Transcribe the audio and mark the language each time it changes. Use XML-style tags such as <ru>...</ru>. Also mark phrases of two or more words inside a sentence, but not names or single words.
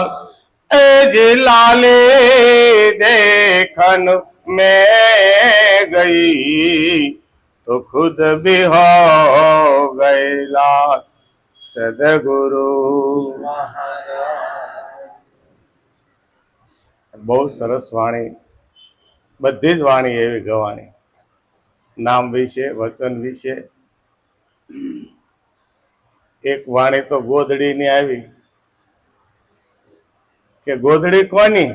<hi>एज लाले देखन में गई, तो खुद भी हो गई लाल सदगुरु महाराज।</hi> <gu>બહુ સરસ વાણી, બધી જ વાણી એવી ગવાણી, નામ વિશે, વચન વિશે. એક વાણી તો ગોદડીની આવી કે ગોદડી કોની?</gu>